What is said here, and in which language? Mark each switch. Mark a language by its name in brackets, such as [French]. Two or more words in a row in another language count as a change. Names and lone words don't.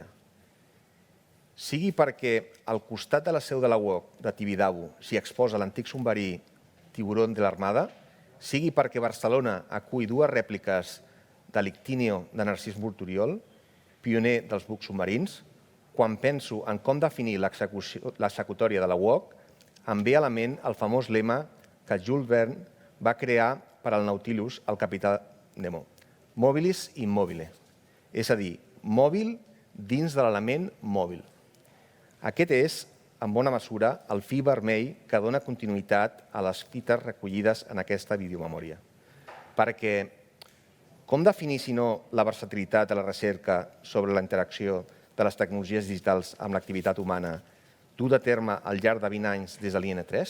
[Catalan] Sigui perquè al costat de la seu de la UOC de Tibidabo s'hi exposa l'antic submarí Tiburón de l'Armada, sigui perquè Barcelona acull 2 rèpliques de l'Ictíneo de Narcís Martoriol, pioner dels bucs submarins, quan penso en com definir l'executòria de la UOC, em ve a la ment el famós lema que Jules Verne va crear per al Nautilus, el capità Nemo. [Latin] Mobilis immobile, [Catalan] és a dir, mòbil dins de l'element mòbil. Aquest és, en bona mesura, el fil vermell que dona continuïtat a les fites recollides en aquesta videomemòria. Perquè com definir, si no, la versatilitat de la recerca sobre la interacció de les tecnologies digitals amb l'activitat humana dur a terme al llarg de 20 anys des de l'IN3?